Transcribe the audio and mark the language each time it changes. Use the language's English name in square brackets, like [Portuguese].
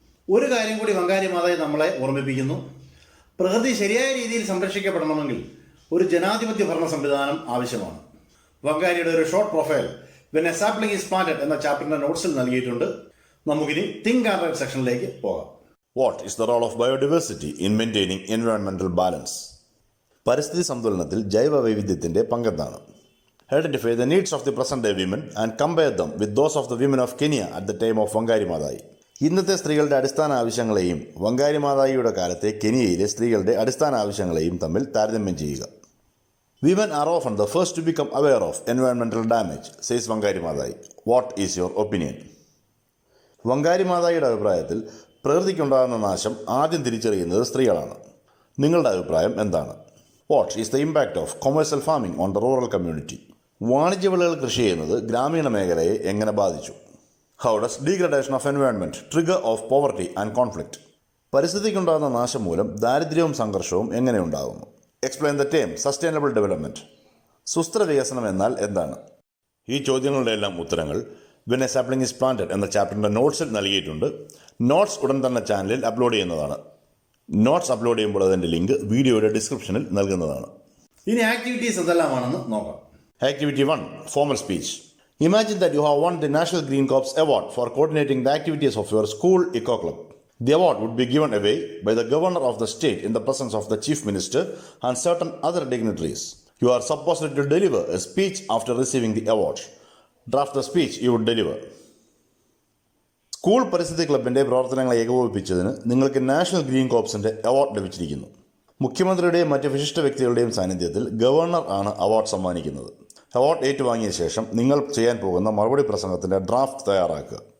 [Malayalam] ഒരു കാര്യം കൂടി വങ്കാരി മാതായി നമ്മളെ ഓർമ്മിപ്പിക്കുന്നു. പ്രകൃതി ശരിയായ രീതിയിൽ സംരക്ഷിക്കപ്പെടണമെങ്കിൽ ഒരു ജനാധിപത്യ ഭരണ സംവിധാനം ആവശ്യമാണ്. വങ്കാരിയുടെ ഒരു short profile when A sapling is planted എന്ന ചാപ്റ്ററിന്റെ നോട്ട്സിൽ നൽകിയിട്ടുണ്ട്. നമുക്കിനി തിങ്ക് ആൻഡ് റൈറ്റ് സെക്ഷനിലേക്ക് പോകാം. [English] What is the role of biodiversity in maintaining environmental balance? [Malayalam] പരിസ്ഥിതി സന്തുലനത്തിൽ ജൈവ വൈവിധ്യത്തിന്റെ പങ്കെന്താണ്? [English] Identify the needs of the present day women and compare them with those of the women of Kenya at the time of Wangari Maathai. [Malayalam] ഇന്നത്തെ സ്ത്രീകളുടെ അടിസ്ഥാന ആവശ്യങ്ങളെയും വങ്കാരി മാതായിയുടെ കാലത്തെ കെനിയയിലെ സ്ത്രീകളുടെ അടിസ്ഥാന ആവശ്യങ്ങളെയും തമ്മിൽ താരതമ്യം ചെയ്യുക. [English] Women are often the first to become aware of environmental damage, says Wangari Maathai. What is your opinion? [Malayalam] വങ്കാരി മാതായിയുടെ അഭിപ്രായത്തിൽ പ്രകൃതിക്കുണ്ടാകുന്ന നാശം ആദ്യം തിരിച്ചറിയുന്നത് സ്ത്രീകളാണ്. നിങ്ങളുടെ അഭിപ്രായം എന്താണ്? [English] What is the impact of commercial farming on the rural community? [Malayalam] വാണിജ്യ വിളകൾ കൃഷി ചെയ്യുന്നത് ഗ്രാമീണ മേഖലയെ എങ്ങനെ ബാധിച്ചു? [English] How does degradation of environment trigger of poverty and conflict? [Malayalam] പരിസ്ഥിതിക്കുണ്ടാകുന്ന നാശം മൂലം ദാരിദ്ര്യവും സംഘർഷവും എങ്ങനെ ഉണ്ടാകുന്നു? [English] Explain the term sustainable development. [Malayalam] സുസ്ഥിര വികസനം എന്നാൽ എന്താണ്? ഈ ചോദ്യങ്ങളുടെ എല്ലാം ഉത്തരങ്ങൾ when A sapling is planted എന്ന ചാപ്റ്ററിൻ്റെ നോട്ട്സിൽ നൽകിയിട്ടുണ്ട്. നോട്ട്സ് ഉടൻ തന്നെ ചാനലിൽ അപ്ലോഡ് ചെയ്യുന്നതാണ്. നോട്ട്സ് അപ്ലോഡ് ചെയ്യുമ്പോൾ അതിൻ്റെ ലിങ്ക് വീഡിയോയുടെ ഡിസ്ക്രിപ്ഷനിൽ നൽകുന്നതാണ്. ഇനി ആക്ടിവിറ്റീസ് എന്തെല്ലാമാണെന്ന് നോക്കാം. [English] Activity 1. Formal speech. Imagine that you have won the National Green Corps Award for coordinating the activities of your school Eco Club. The award would be given away by the Governor of the state in the presence of the Chief Minister and certain other dignitaries. You are supposed to deliver a speech after receiving the award. Draft the speech you would deliver. [Malayalam] School പരിസ്ഥിതി ക്ലബിൻ്റെ പ്രവർത്തനങ്ങളെ ഏകോപിപ്പിച്ചതിന് നിങ്ങൾക്ക് national green കോർപ്സിൻ്റെ award ലഭിച്ചിരിക്കുന്നു. മുഖ്യമന്ത്രിയുടെയും മറ്റ് വിശിഷ്ട വ്യക്തികളുടെയും സാന്നിധ്യത്തിൽ governor ആണ് അവാർഡ് സമ്മാനിക്കുന്നത്. അവാർഡ് ഏറ്റുവാങ്ങിയ ശേഷം നിങ്ങൾ ചെയ്യാൻ പോകുന്ന മറുപടി പ്രസംഗത്തിൻ്റെ ഡ്രാഫ്റ്റ് തയ്യാറാക്കുക.